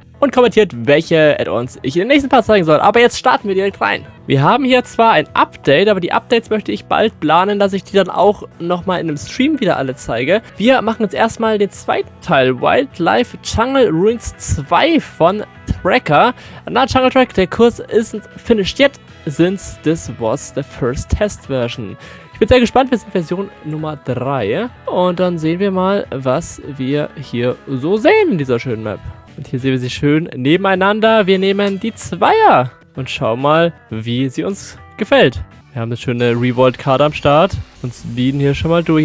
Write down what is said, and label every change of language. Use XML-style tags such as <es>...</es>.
<de>Und kommentiert, welche Add-ons ich in den nächsten Part zeigen soll. Aber jetzt starten wir direkt rein. Wir haben hier zwar ein Update, aber die Updates möchte ich bald planen, dass ich die dann auch nochmal in einem Stream wieder alle zeige. Wir machen jetzt erstmal den zweiten Teil, Wildlife Jungle Ruins 2 von Tracker.</de> <en>Na, Jungle Track,</en> <de>der Kurs</de> <en>isn't finished yet, since this was the first test version.</en> <de>Ich bin sehr gespannt, wir sind Version Nummer 3. Und dann sehen wir mal, was wir hier so sehen in dieser schönen Map. Und hier sehen wir sie schön nebeneinander. Wir nehmen die Zweier und schauen mal, wie sie uns gefällt. Wir haben eine schöne Revolt-Karte am Start und speeden hier schon mal durch.</de>